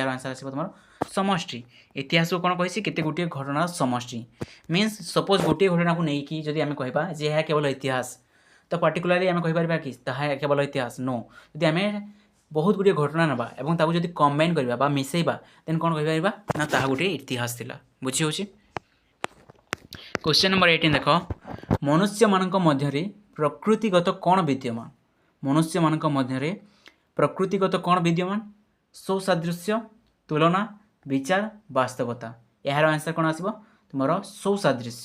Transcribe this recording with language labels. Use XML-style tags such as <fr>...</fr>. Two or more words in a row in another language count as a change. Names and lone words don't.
<or>ଏହାର ଆନ୍ସର୍ ଆସିବ ତୁମର ସମଷ୍ଟି। ଇତିହାସକୁ କ'ଣ କହିଛି? କେତେ ଗୋଟିଏ ଘଟଣାର ସମଷ୍ଟି।</or> <en>means suppose</en> <or>ଗୋଟିଏ ଘଟଣାକୁ ନେଇକି ଯଦି ଆମେ କହିବା ଯେ ଏହା କେବଳ ଇତିହାସ, ତ ପାର୍ଟିକୁଲାରଲି ଆମେ କହିପାରିବା କି ତାହା କେବଳ ଇତିହାସ? ନୋ। ଯଦି ଆମେ ବହୁତ ଗୁଡ଼ିଏ ଘଟଣା ନେବା ଏବଂ ତାକୁ ଯଦି କମ୍ବାଇନ୍ କରିବା ବା ମିଶାଇବା ଦେନ୍ କ'ଣ କହିପାରିବା ନା ତାହା ଗୋଟିଏ ଇତିହାସ ଥିଲା। ବୁଝି ହେଉଛି।</or> <en>question number</en> <or>18 ଦେଖ, ମନୁଷ୍ୟ ମାନଙ୍କ ମଧ୍ୟରେ ପ୍ରକୃତିଗତ କଉଣ ବିଦ୍ୟମାନ? ମନୁଷ୍ୟ ମାନଙ୍କ ମଧ୍ୟରେ ପ୍ରକୃତିଗତ କଉଣ ବିଦ୍ୟମାନ? ସୌସାଦୃଶ୍ୟ, ତୁଳନା, ବିଚାର, ବାସ୍ତବତା। ୟାର ଆନ୍ସର କଉଣ ଆସିବ? ତୁମ ସୌସାଦୃଶ୍ୟ।</or>